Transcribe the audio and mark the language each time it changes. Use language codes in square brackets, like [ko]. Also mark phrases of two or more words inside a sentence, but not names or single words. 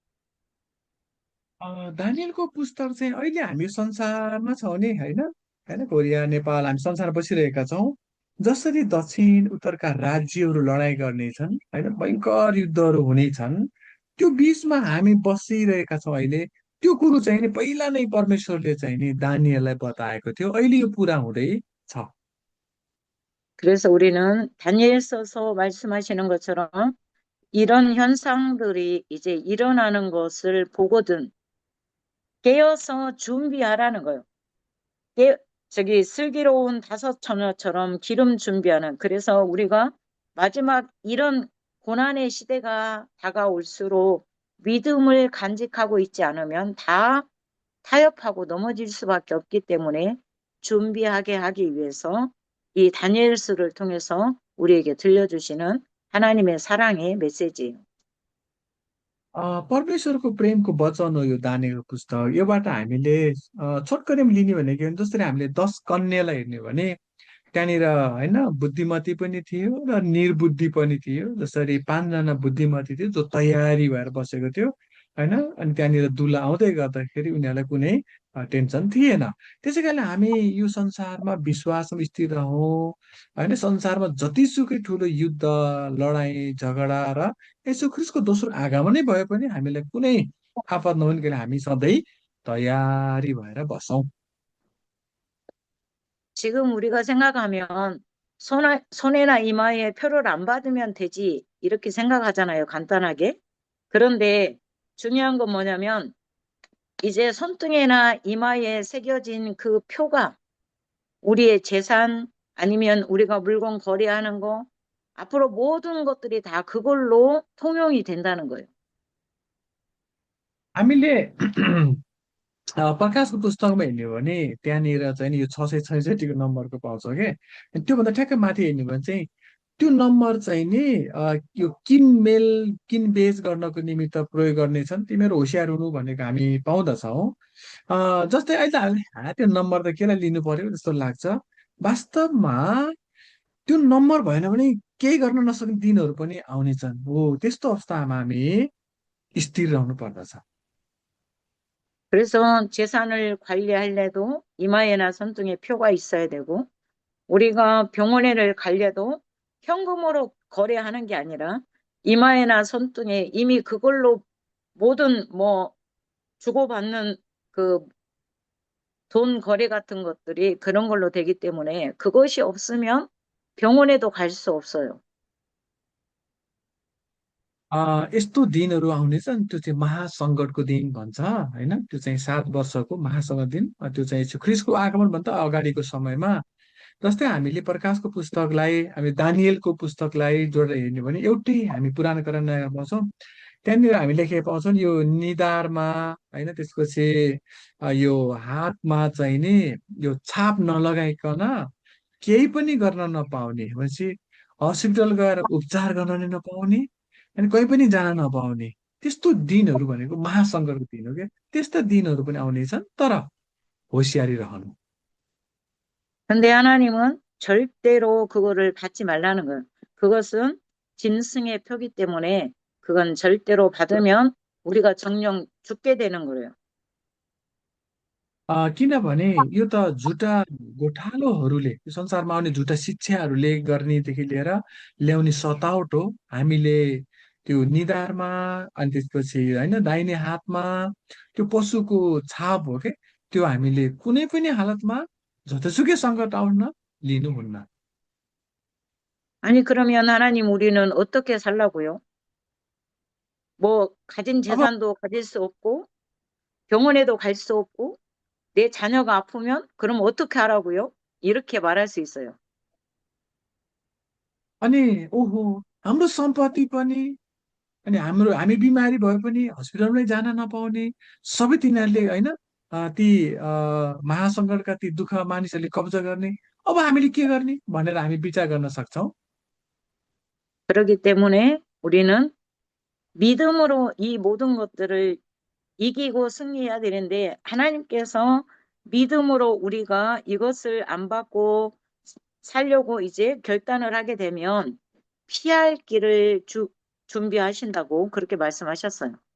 [ne] दानिएलको पुस्तक चाहिँ अहिले हामी संसारमा छौँ नि होइन होइन कोरिया नेपाल हामी संसारमा बसिरहेका छौँ। जसरी दक्षिण उत्तरका राज्यहरू लडाइँ गर्नेछन् होइन भयङ्कर युद्धहरू हुनेछन्, त्यो बिचमा हामी बसिरहेका छौँ अहिले। त्यो कुरो चाहिँ नि पहिला नै परमेश्वरले चाहिँ नि दानिएललाई बताएको थियो, अहिले यो पुरा हुँदैछ। [ko] 그래서 우리는 다니엘서서 말씀하시는 것처럼 이런 현상들이 이제 일어나는 것을 보거든 깨어서 준비하라는 거예요. 깨, 저기 슬기로운 다섯 처녀처럼 기름 준비하는. 그래서 우리가 마지막 이런 고난의 시대가 다가올수록 믿음을 간직하고 있지 않으면 다 타협하고 넘어질 수밖에 없기 때문에 준비하게 하기 위해서 이 다니엘서를 통해서 우리에게 들려주시는 하나님의 사랑의 메시지예요. [ne] परमेश्वरको प्रेमको वचन हो यो दानिएलको पुस्तक। योबाट हामीले छोटकरीमा लिने भनेको जसरी हामीले 10 कन्यालाई हेर्ने हो भने त्यहाँनिर होइन बुद्धिमती पनि थियो र निर्बुद्धि पनि थियो। जसरी 5जना बुद्धिमती थियो जो तयारी भएर बसेको थियो होइन, अनि त्यहाँनिर दुला आउँदै गर्दाखेरि उनीहरूलाई कुनै टेन्सन थिएन। त्यसै कारणले हामी यो संसारमा विश्वासमा स्थिर रहौँ होइन। संसारमा जतिसुकै ठुलो युद्ध लडाइँ झगडा र यसो ख्रिस्टको दोस्रो आगमनै भए पनि हामीलाई कुनै आफत नहुने हामी सधैँ तयारी भएर बसौँ। [ko] 지금 우리가 생각하면 손해나 이마에 표를 안 받으면 되지 이렇게 생각하잖아요. 간단하게. 그런데 중요한 건 뭐냐면 이제 손등에나 이마에 새겨진 그 표가 우리의 재산 아니면 우리가 물건 거래하는 거 앞으로 모든 것들이 다 그걸로 통용이 된다는 거예요. [ne] हामीले प्रकाशको पुस्तकमा हेर्ने हो भने त्यहाँनिर चाहिँ नि यो 666 नम्बरको पाउँछ के। अनि त्योभन्दा ठ्याक्कै माथि हेर्ने हो भने चाहिँ त्यो नम्बर चाहिँ नि यो किनमेल किनबेच गर्नको निमित्त प्रयोग गर्नेछन्, तिमीहरू होसियार हुनु भनेको हामी पाउँदछौँ। जस्तै अहिले हामीले त्यो नम्बर त केलाई लिनु पर्यो जस्तो लाग्छ। वास्तवमा त्यो नम्बर भएन भने केही गर्न नसक्ने दिनहरू पनि आउनेछन् हो। त्यस्तो अवस्थामा हामी स्थिर रहनु पर्दछ। [ko] 그래서 재산을 관리하려도 이마에나 손등에 표가 있어야 되고, 우리가 병원에를 가려도 현금으로 거래하는 게 아니라 이마에나 손등에 이미 그걸로 모든 뭐 주고받는 그 돈 거래 같은 것들이 그런 걸로 되기 때문에 그것이 없으면 병원에도 갈 수 없어요. [ne] यस्तो दिनहरू आउनेछन्, त्यो चाहिँ महासङ्कटको दिन भन्छ होइन। त्यो चाहिँ 7 वर्षको महासङ्कट दिन, त्यो चाहिँ यीशु ख्रिस्टको आगमनभन्दा अगाडिको समयमा। जस्तै हामीले प्रकाशको पुस्तकलाई, हामी दानिएलको पुस्तकलाई जोडेर हेर्ने भने एउटै हामी पुरानो करारमा पाउँछौँ। त्यहाँनिर हामी लेखेको पाउँछौँ यो निधारमा होइन, त्यसपछि यो हातमा चाहिँ नि यो छाप नलगाइकन केही पनि गर्न नपाउने भनेपछि हस्पिटल गएर उपचार गर्न नै नपाउने अनि कहीँ पनि जान नपाउने, त्यस्तो दिनहरू भनेको महासङ्कटको दिन हो क्या। त्यस्ता दिनहरू पनि आउनेछन्, तर होसियारी रहनु। [ko] 근데 하나님은 절대로 그거를 받지 말라는 거예요. 그것은 짐승의 표기 때문에 그건 절대로 받으면 우리가 정령 죽게 되는 거예요. [ne] किनभने यो त झुटा गोठालोहरूले, यो संसारमा आउने झुटा शिक्षाहरूले गर्नेदेखि लिएर ल्याउने सतावट हो। हामीले त्यो निधारमा अनि त्यसपछि होइन दाहिने हातमा त्यो पशुको छाप हो के, त्यो हामीले कुनै पनि हालतमा जतिसुकै सङ्कट आउन लिनुहुन्न। [ko] 아니, 그러면 하나님 우리는 어떻게 살라고요? 뭐, 가진 [ne] अब [ko] 재산도 가질 수 없고, 병원에도 갈 수 없고, 내 자녀가 아프면 그럼 어떻게 하라고요? 이렇게 말할 수 있어요. [ne] अनि ओहो, हाम्रो सम्पत्ति पनि अनि हामी बिमारी भए पनि हस्पिटलमै जान नपाउने, सबै तिनीहरूले होइन ती महासङ्कटका ती दुःख मानिसहरूले कब्जा गर्ने, अब हामीले के गर्ने भनेर हामी विचार गर्न सक्छौँ। [ko] 그렇기 때문에 우리는 믿음으로 이 모든 것들을 이기고 승리해야 되는데 하나님께서 믿음으로 우리가 이것을 안 받고 살려고 이제 결단을 하게 되면 피할 길을 준비하신다고 그렇게 말씀하셨어요.